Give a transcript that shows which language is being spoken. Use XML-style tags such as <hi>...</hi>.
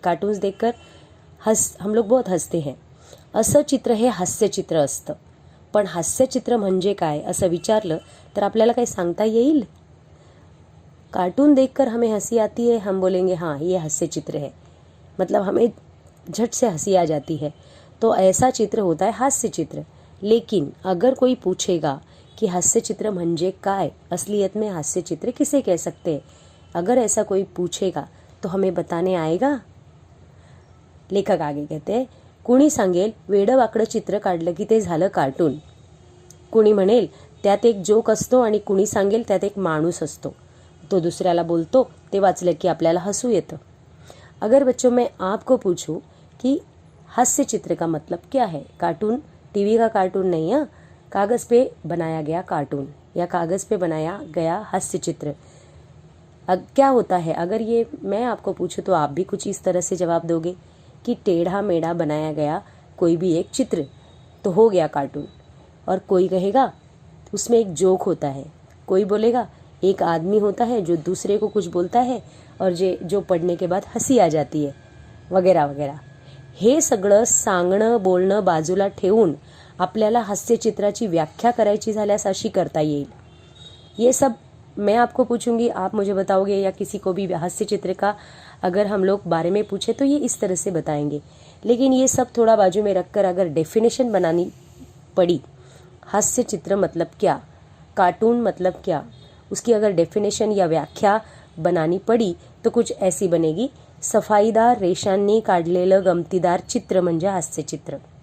<hi>Cartoons देखकर हम लोग बहुत हसते हैं।</hi> <mr>असं चित्र हे हास्यचित्र असतं। पण हास्यचित्र म्हणजे काय असं विचारलं तर आपल्याला काही सांगता येईल?</mr> <hi>कार्टून देखकर हमें हंसी आती है, हम बोलेंगे हाँ ये हास्य चित्र है, मतलब हमें झट से हंसी आ जाती है, तो ऐसा चित्र होता है हास्य चित्र। लेकिन अगर कोई पूछेगा कि हास्य चित्र</hi> <mr>म्हणजे काय,</mr> <hi>असलियत में हास्य चित्र किसे कह सकते हैं, अगर ऐसा कोई पूछेगा तो हमें बताने आएगा? लेखक आगे कहते हैं,</hi> <mr>कुणी सांगेल वेडं वाकडं चित्र काढलं की ते झालं कार्टून, कुणी म्हणेल त्यात एक जोक असतो आणि कुणी सांगेल त्यात एक माणूस असतो, तो दूसऱ्याला बोलतो, ते वाचलं की आपल्याला हसू येतं।</mr> <hi>अगर बच्चों मैं आपको पूछूं कि हास्य चित्र का मतलब क्या है, कार्टून टीवी का कार्टून नहीं है, कागज़ पे बनाया गया कार्टून या कागज़ पे बनाया गया हास्य चित्र क्या होता है? अगर ये मैं आपको पूछूं तो आप भी कुछ इस तरह से जवाब दोगे कि टेढ़ा मेढ़ा बनाया गया कोई भी एक चित्र तो हो गया कार्टून। और कोई कहेगा उसमें एक जोक होता है, कोई बोलेगा एक आदमी होता है जो दूसरे को कुछ बोलता है और जो पढ़ने के बाद हंसी आ जाती है, वगैरह वगैरह।</hi> <mr>हे सगळं सांगणं बोलणं बाजूला ठेवून आपल्याला हास्यचित्राची व्याख्या करायची झाल्यास अशी करता येईल।</mr> <hi>ये सब मैं आपको पूछूंगी, आप मुझे बताओगे, या किसी को भी हास्य चित्र का अगर हम लोग बारे में पूछे तो ये इस तरह से बताएंगे। लेकिन ये सब थोड़ा बाजू में रखकर अगर डेफिनेशन बनानी पड़ी, हास्य चित्र मतलब क्या, कार्टून मतलब क्या, उसकी अगर डेफिनेशन या व्याख्या बनानी पड़ी तो कुछ ऐसी बनेगी,</hi> <mr>सफाईदार रेषांनी काढलेलं गमतीदार चित्र म्हणजे हास्य चित्र।</mr>